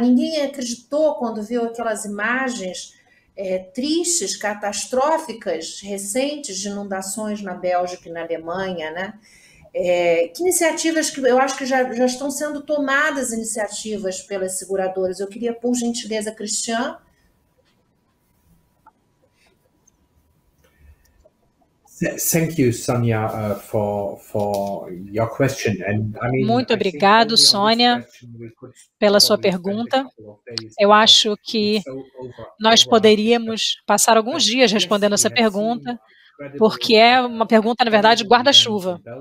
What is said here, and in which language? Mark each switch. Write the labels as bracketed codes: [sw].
[pt] Ninguém acreditou quando viu aquelas imagens tristes, catastróficas, recentes de inundações na Bélgica e na Alemanha, né? Que iniciativas que eu acho que já estão sendo tomadas iniciativas pelas seguradoras? Eu queria, por gentileza, Christian. [en] Thank you, Sonia, for your question. And I mean, [pt] Muito obrigado, Sônia, pela sua pergunta. Eu acho que nós poderíamos passar alguns dias respondendo essa pergunta, porque é uma pergunta, na verdade, guarda-chuva.